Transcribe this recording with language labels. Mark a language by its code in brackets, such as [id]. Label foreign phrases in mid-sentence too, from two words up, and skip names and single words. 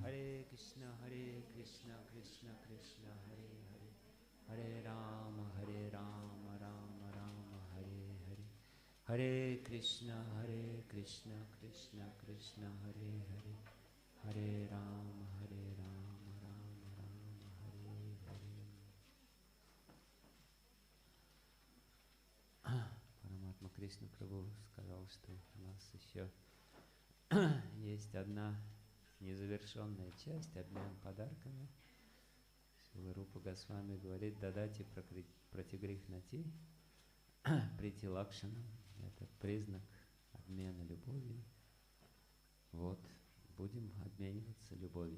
[sa] हरे कृष्ण कृष्ण कृष्ण हरे हरे हरे राम राम राम हरे हरे. हरे कृष्ण कृष्ण कृष्ण हरे हरे हरे राम राम राम हरे हरे. [ru] Параматма Кришна Прабху сказал, что у нас еще есть одна незавершенная часть, обмен подарками. Шрила Рупа Госвами говорит: [sa] ददाति प्रतिगृह्णाति, प्रीति लक्षणम्. [ru] Это признак обмена любовью. Вот, будем обмениваться любовью.